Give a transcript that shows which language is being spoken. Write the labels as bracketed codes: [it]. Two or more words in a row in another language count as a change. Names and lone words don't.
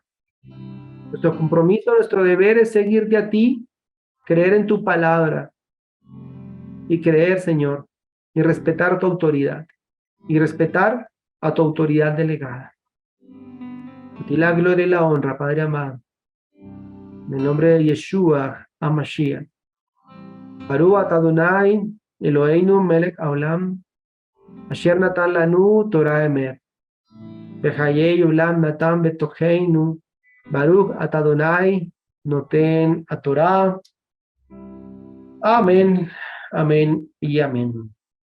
[es] Nuestro compromiso, nuestro deber es seguirte a ti, creer en tu palabra y creer, Señor, y respetar tu autoridad y respetar a tu autoridad delegada. A ti la gloria y la honra, Padre amado. En el nombre de [he] ישוע המשיח. ברוך אתה אדוני אלוהינו מלך העולם אשר נתן לנו תורה אמת. בחיי עולם נתן בתוכנו, ברוך אתה אדוני, נותן התורה. [es] Amén, amén y amén.